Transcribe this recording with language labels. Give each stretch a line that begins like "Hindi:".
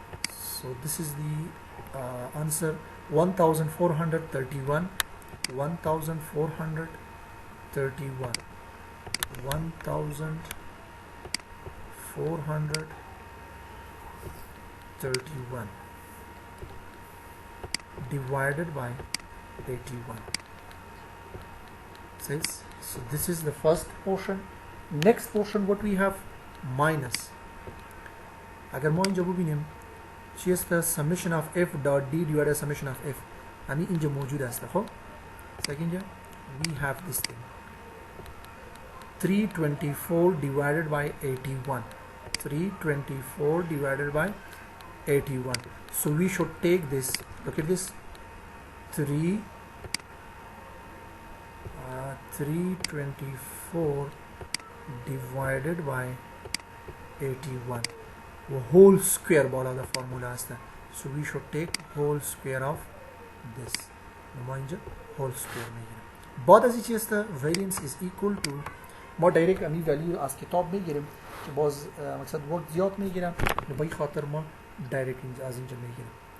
English: So this is the answer 1431 1431 divided by 81 says. So this is the first portion. Next portion what we have minus.
Persian: اگر ما اینجا ببینیم چی است؟
English: summation of f dot d divided by summation of f
Persian: همین اینجا موجود است.
English: خب اینجا we have this thing 324 divided by 81 324 divided by 81. So we should take this, look at this 324 divided by 81 whole square بالا the formula است. So we should take whole square of this.
Persian: ما اینجا whole square میگیریم. بعد از این چی است؟
English: variance is equal to
Persian: ما دایرکت امی ولیو از کتاب میگیریم که باز مقصد وقت زیاد میگیرم به این خاطر ما دایرکت از اینجا میگیریم.